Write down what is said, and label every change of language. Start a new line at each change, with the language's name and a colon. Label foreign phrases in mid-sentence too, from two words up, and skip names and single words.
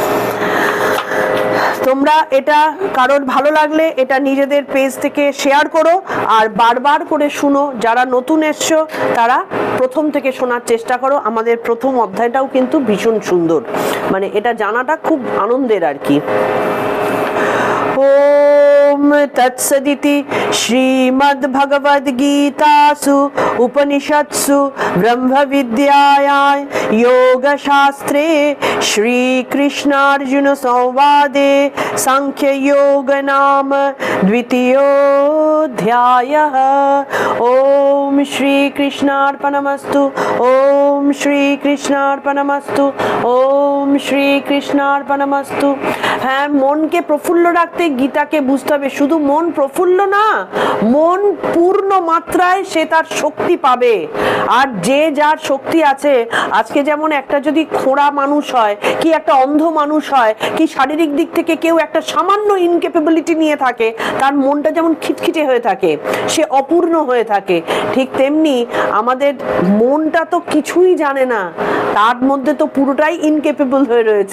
Bangla: তোমরা এটা কারোর ভালো লাগলে এটা নিজেদের পেজ থেকে শেয়ার করো আর বারবার করে শুনো। যারা নতুন এসছো তারা প্রথম থেকে শোনার চেষ্টা করো। আমাদের প্রথম অধ্যায়টাও কিন্তু ভীষণ সুন্দর, মানে এটা জানাটা খুব আনন্দের আর কি।
Sanskrit: ও ओम तत्सदिति श्रीमद्भगवद्गीतासु उपनिषत्सु ब्रह्मविद्यायां योगशास्त्रे श्रीकृष्णार्जुन संवादे सांख्ययोग नाम द्वितीयोऽध्यायः। ओम श्रीकृष्णार्पणमस्तु। ओम श्रीकृष्णार्पणमस्तु। ओम শ্রীকৃষ্ণার্পণমস্তু।
Bangla: হ্যাঁ, মনকে প্রফুল্ল রাখতে গীতাকে বুঝতে হবে। শুধু মন প্রফুল্ল না, মন পূর্ণ মাত্রায় সে তার শক্তি পাবে। আর যে যার শক্তি আছে, আজকে যেমন একটা যদি খোঁড়া মানুষ হয়, কি একটা অন্ধ মানুষ হয়, কি শারীরিক দিক থেকে কেউ একটা সামান্য ইনক্যাপেবিলিটি নিয়ে থাকে, তার মনটা যেমন খিটখিটে হয়ে থাকে, সে অপূর্ণ হয়ে থাকে, ঠিক তেমনি আমাদের মনটা তো কিছুই জানে না, তার মধ্যে তো পুরোটাই ইনক্যাপেবল হয়ে রয়েছে।